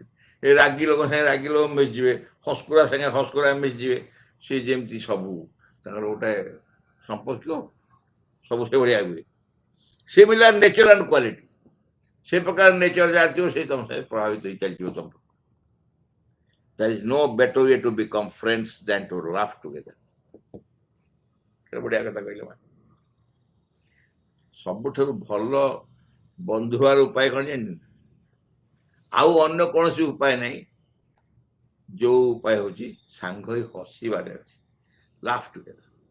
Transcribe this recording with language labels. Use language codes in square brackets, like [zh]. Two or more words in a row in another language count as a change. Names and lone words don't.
[or] ଏ ରାଗି ଲୋକ ସାଙ୍ଗେ ରାଗି ଲୋକ ମିଶିଯିବେ, ହସ୍କୁରା ସାଙ୍ଗେ ହସ୍କୁରା ମିଶିଯିବେ। ସେ ଯେମିତି ସବୁ ତାଙ୍କର ଗୋଟେ ସମ୍ପର୍କ ସବୁ ସେଭଳିଆ ହୁଏ। [en] similar nature and quality, [or] ସେ ପ୍ରକାର ନେଚର ଯାହା ଥିବ ସେ ତମ ସାଙ୍ଗେ ପ୍ରଭାବିତ ହେଇ ଚାଲିଥିବ ସମ୍ପର୍କ। [en] There is no better way to become friends than to laugh together. [or] ବଢିଆ କଥା କହିଲେ। ସବୁଠାରୁ ଭଲ ବନ୍ଧୁ ହବାର ଉପାୟ କ'ଣ ଜାଣିଛନ୍ତି? ଆଉ ଅନ୍ୟ କୌଣସି ଉପାୟ ନାହିଁ। ଯେଉଁ ଉପାୟ ହେଉଛି ସାଙ୍ଗ ହୋଇ ହସିବାରେ ଅଛି। [en] laugh together.